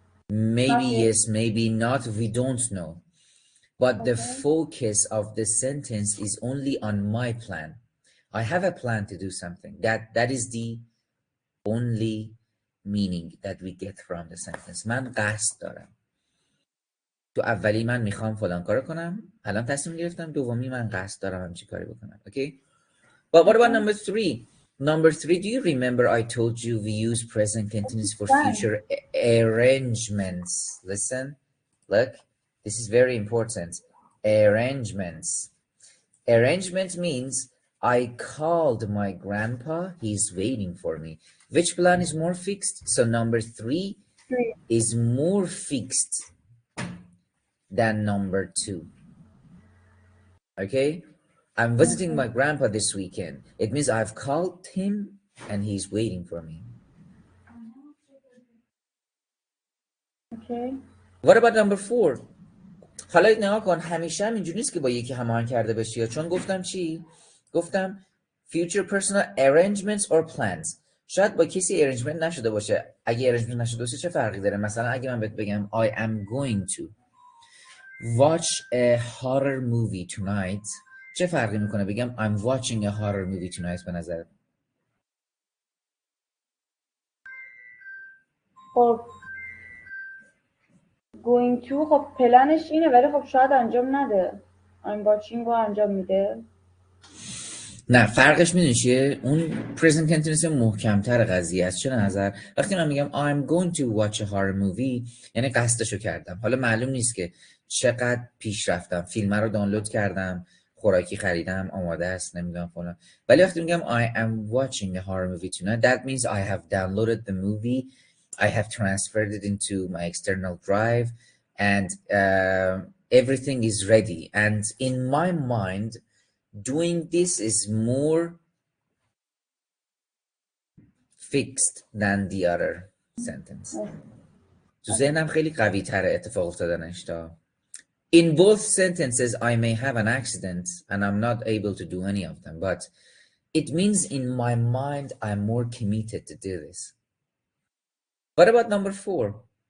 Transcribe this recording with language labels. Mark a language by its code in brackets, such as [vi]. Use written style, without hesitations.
[en] Maybe yes, maybe not. We don't know. But the focus of the sentence is only on my plan. I have a plan to do something. That is the only meaning that we get from the sentence. [fa] من قصد دارم. تو اولی من میخوام فلان کارو کنم. الان تصمیم گرفتم. دومی من قصد دارم همچین کاری بکنم. [en] Okay? But what about number 3? Number 3, do you remember I told you we use present continuous for future arrangements? Listen, look. This is very important. Arrangements. Arrangement means I called my grandpa. He's waiting for me. Which plan is more fixed? So number 3 is more fixed than number 2. Okay? I'm visiting my grandpa this weekend. It means I've called him and he's waiting for me. Okay. What about number 4? [fa] حالا نگاه کن همیشه هم اینجوری نیست که با یکی هماهنگ کرده باشی چون گفتم چی؟ گفتم [en] future personal arrangements or plans. [fa] شاید با کسی arrangement نشده باشه. اگه arrangement نشده باشه چه فرقی داره؟ مثلا اگه من بهت بگم [en] I am going to watch a horror movie tonight. [fa] چه فرقی میکنه بگم [en] I'm watching a horror movie tonight [fa] به نظرت؟ خب [en] going to [fa] خب پلنش اینه ولی خب شاید انجام نده. [en] I'm watching [fa] رو انجام میده. نه فرقش میدونی چیه؟ اون [en] present continuous [fa] محکمتر قضیه است. چه نظر؟ وقتی من میگم [en] I'm going to watch a horror movie [fa] یعنی قصدشو کردم. حالا معلوم نیست که چقدر پیش رفتم. فیلم رو دانلود کردم، خوراکی خریدم، آماده است، نمیدونم فلان. ولی وقتی میگم [en] I am watching a horror movie tonight, that means I have downloaded the movie, I have transferred it into my external drive, and everything is ready. And in my mind, doing this is more fixed than the other sentence. [fa] تو ذهنم خیلی قوی تره اتفاق افتادنش تا. [en] In both sentences, I may have an accident and I'm not able to do any of them, but it means in my mind, I'm more committed to do this. What about number 4?